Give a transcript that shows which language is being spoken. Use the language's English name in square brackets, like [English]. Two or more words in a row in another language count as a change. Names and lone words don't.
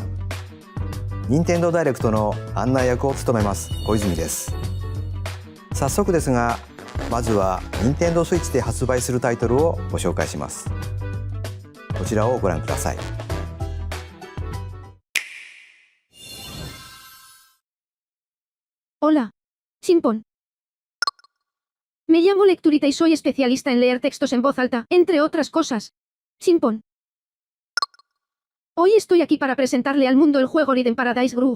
[Japanese] 任天堂ダイレクトの案内役を務めます小泉です。早速ですが、まずは任天堂スイッチで発売するタイトルをご紹介します。こちらをご覧ください。 [Spanish] Hola. Simpon. Me llamo Lecturita y soy especialista en leer textos en voz alta, entre otras cosas. Simpon. Hoy estoy aquí para presentarle al mundo el juego Rhythm Paradise Groove.